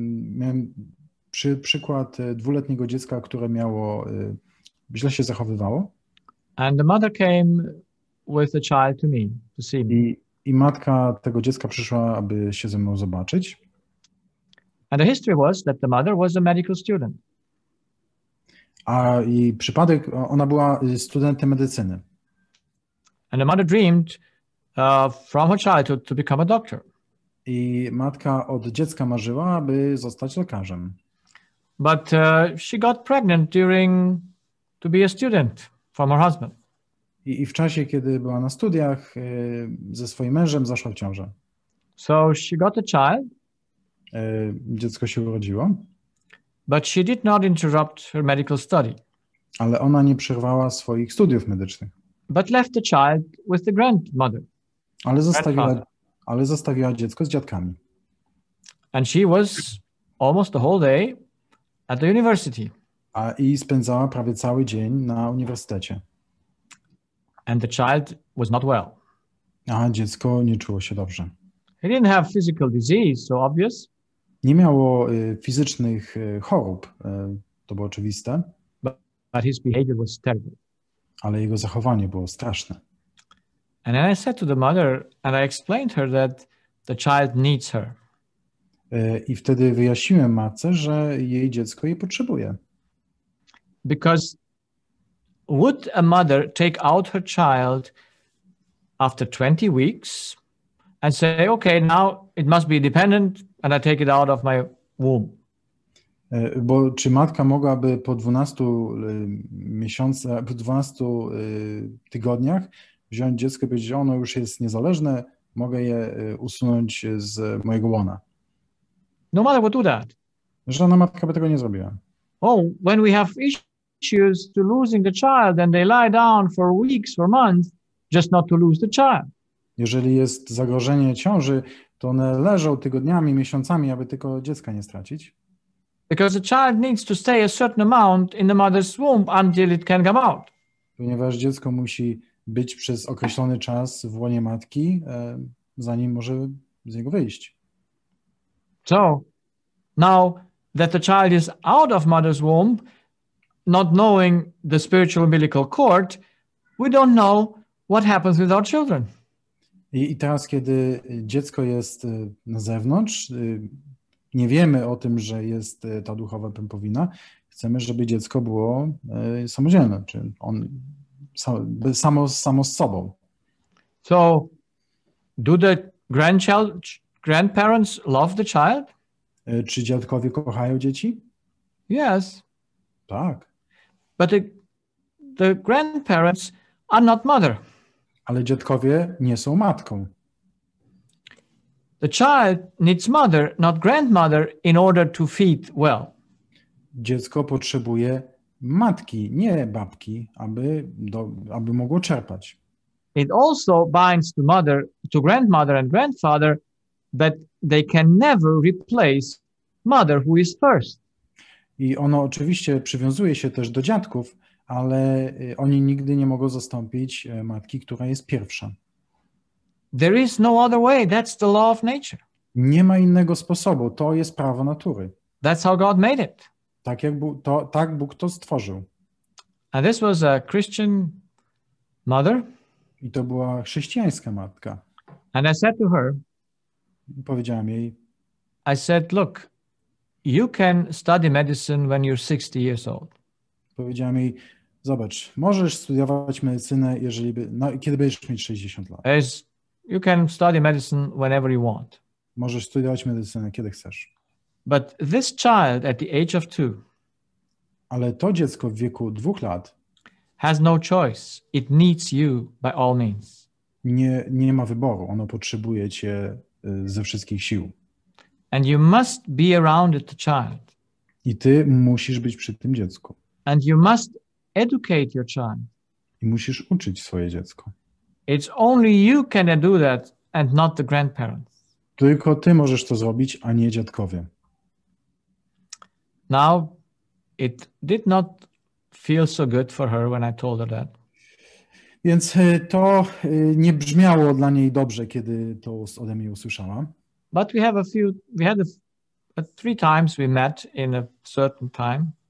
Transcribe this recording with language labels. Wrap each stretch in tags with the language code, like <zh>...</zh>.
<pl>Miałem przykład 2-letniego dziecka, które miało źle się zachowywało.</pl> <en>And the mother came with the child to me, to see me.</en> <pl>I matka tego dziecka przyszła, aby się ze mną zobaczyć.</pl> <en>And the history was that the mother was a medical student.</en> <pl>A jej przypadek, ona była studentem medycyny.</pl> <en>And the mother dreamed from her childhood to become a doctor.</en> <pl>I matka od dziecka marzyła, aby zostać lekarzem.</pl> <en>But she got pregnant to be a student from her husband.</en> <pl>I w czasie, kiedy była na studiach, ze swoim mężem zaszła w ciążę.</pl> <en>So she got a child.</en> <pl>Dziecko się urodziło.</pl> <en>But she did not interrupt her medical study.</en> <pl>Ale ona nie przerwała swoich studiów medycznych.</pl> <en>But left the child with the grandmother.</en> <pl>Ale zostawiła dziecko z dziadkami.</pl> <en>And she was almost the whole day at the university.</en> <pl>I spędzała prawie cały dzień na uniwersytecie.</pl> <en>And the child was not well.</en> <pl>A dziecko nie czuło się dobrze.</pl> <en>He didn't have physical disease, so obvious.</en> <pl>Nie miało fizycznych chorób, to było oczywiste.</pl> <en>But his behavior was terrible.</en> <pl>Ale jego zachowanie było straszne.</pl> <en>And then I said to the mother, and I explained her that the child needs her.</en> <pl>I wtedy wyjaśniłem matce, że jej dziecko jej potrzebuje.</pl> <en>Because would a mother take out her child after 20 weeks and say, okay, now it must be dependent and I take it out of my womb?</en> <pl>Bo czy matka mogłaby po 12 miesiącach, po 12 tygodniach wziąć dziecko i powiedzieć, że ono już jest niezależne, mogę je usunąć z mojego łona?</pl> <en>No mother would do that.</en> <pl>Żadna matka by tego nie zrobiła.</pl> <en>Oh, when we have issues to losing the child and they lie down for weeks, for months, just not to lose the child.</en> <pl>Jeżeli jest zagrożenie ciąży, to one leżą tygodniami, miesiącami, aby tylko dziecka nie stracić.</pl> <en>Because the child needs to stay a certain amount in the mother's womb until it can come out.</en> <pl>Ponieważ dziecko musi być przez określony czas w łonie matki, zanim może z niego wyjść.</pl> <en>So, now that the child is out of mother's womb, not knowing the spiritual umbilical cord, we don't know what happens with our children.</en> <pl>I teraz, kiedy dziecko jest na zewnątrz, nie wiemy o tym, że jest ta duchowa pępowina, chcemy, żeby dziecko było samodzielne, czy on samo z sobą.</pl> <en>So, do the grandparents love the child?</en> <pl>Czy dziadkowie kochają dzieci?</pl> <en>Yes.</en> <pl>Tak.</pl> <en>But the grandparents are not mother.</en> <pl>Ale dziadkowie nie są matką.</pl> <en>The child needs mother, not grandmother, in order to feed well.</en> <pl>Dziecko potrzebuje matki, nie babki, aby mogło czerpać.</pl> <en>It also binds to grandmother and grandfather, but they can never replace mother who is first.</en> <pl>I ono oczywiście przywiązuje się też do dziadków, ale oni nigdy nie mogą zastąpić matki, która jest pierwsza.</pl> <en>There is no other way. That's the law of nature.</en> <pl>Nie ma innego sposobu. To jest prawo natury.</pl> <en>That's how God made it.</en> <pl>Tak Bóg to stworzył.</pl> <en>And this was a Christian mother.</en> <pl>I to była chrześcijańska matka.</pl> <en>And I said to her,</en> <pl>powiedziałem jej,</pl> <en>I said, look, you can study medicine when you're 60 years old.</en> <pl>Powiedziałem jej, zobacz, możesz studiować medycynę, kiedy będziesz mieć 60 lat.</pl> <en>You can study medicine whenever you want.</en> <pl>Możesz studiować medycynę, kiedy chcesz.</pl> <en>But this child at the age of 2</en> <pl>Ale to dziecko w wieku 2 lat</pl> <en>has no choice. It needs you by all means.</en> <pl>nie ma wyboru. Ono potrzebuje cię ze wszystkich sił.</pl> <en>And you must be around the child.</en> <pl>I ty musisz być przy tym dziecku.</pl> <en>And you must educate your child.</en> <pl>I musisz uczyć swoje dziecko.</pl> <en>It's only you can do that and not the grandparents.</en> <pl>Tylko ty możesz to zrobić, a nie dziadkowie.</pl> <en>Now, it did not feel so good for her when I told her that.</en> <pl>Więc to nie brzmiało dla niej dobrze, kiedy to ode mnie usłyszała.</pl> <en>But we had 3 times we met in a certain time.</en>